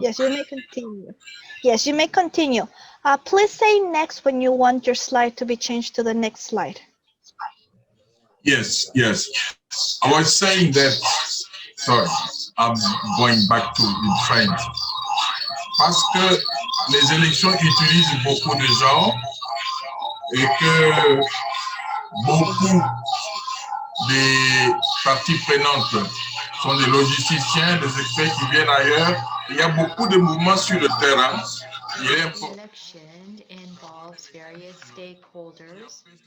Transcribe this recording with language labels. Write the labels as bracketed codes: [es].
[en] Yes, you may continue. Yes, you may continue. Please say next when you want your slide to be changed to the next slide. Yes, yes. I was saying that, sorry, I'm going back to in French. [fr] Parce que les élections utilisent beaucoup de gens et que beaucoup des parties prenantes sont des logisticiens, des experts qui viennent ailleurs. Il y a beaucoup de mouvements sur le terrain. [en] The election involves various stakeholders.